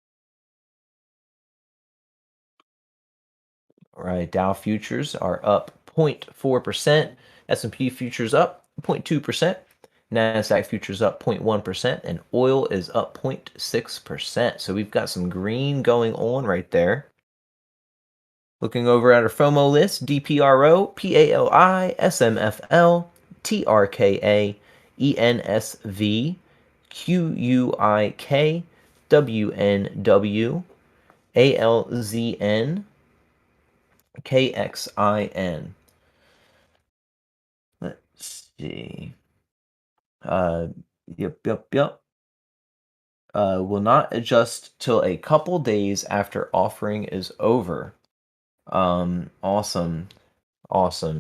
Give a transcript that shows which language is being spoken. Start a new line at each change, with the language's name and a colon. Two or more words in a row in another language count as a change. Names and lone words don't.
English: All right, Dow futures are up 0.4%, S&P futures up 0.2%, NASDAQ futures up 0.1%, and oil is up 0.6%. So we've got some green going on right there. Looking over at our FOMO list, DPRO, PALI, SMFL, TRKA, ENSV, QUIK, WNW, ALZN, KXIN. Let's see. Yep. Will not adjust till a couple days after offering is over. Awesome. Awesome.